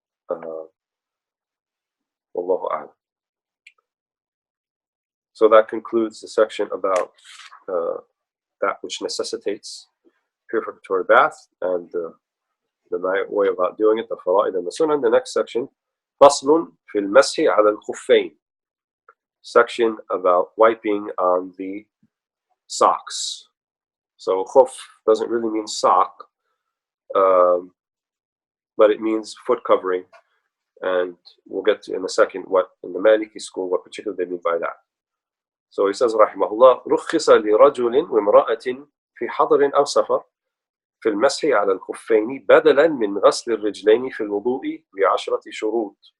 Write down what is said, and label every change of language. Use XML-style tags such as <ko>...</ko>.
<ar>Wallahu a'lam.</ar> <en>So that concludes the section about that which necessitates purificatory bath and the way about doing it, the fara'id and the sunnah. The next section,</en> <ar>فصل في المسح على الخفين.</ar> <en>Section about wiping on the socks. So khuff doesn't really mean sock, but it means foot covering, and we'll get to in a second what in the Maliki school what particularly they mean by that. So he says</en> <ar>رحمه الله رخص لرجل وامرأة في حضر أو سفر في المسح على الخفين بدلا من غسل الرجلين في الوضوء ب10 شروط.</ar>